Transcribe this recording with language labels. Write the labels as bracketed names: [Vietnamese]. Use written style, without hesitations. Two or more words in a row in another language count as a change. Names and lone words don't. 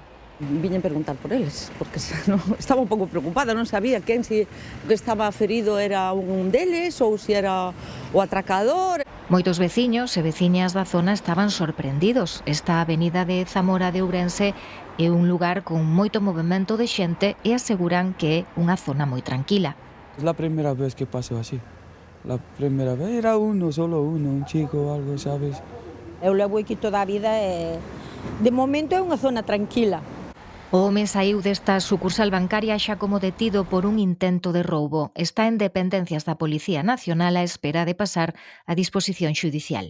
[Galician] Viñen preguntar por eles, porque estaba un pouco preocupada, non sabía quen, se o que estaba ferido era un deles ou se era o atracador. Moitos veciños e veciñas da zona estaban sorprendidos. Esta avenida de Zamora de Ourense é un lugar con moito movimento de xente e aseguran que é unha zona moi tranquila. [Spanish] Es la primera vez que pasó así. La primera vez era solo uno, un chico o algo, sabes? [Galician] Eu levo aquí toda a vida e de momento é unha zona tranquila. O home saíu desta sucursal bancaria xa como detido por un intento de roubo. Está en dependencias da Policía Nacional á espera de pasar a disposición xudicial.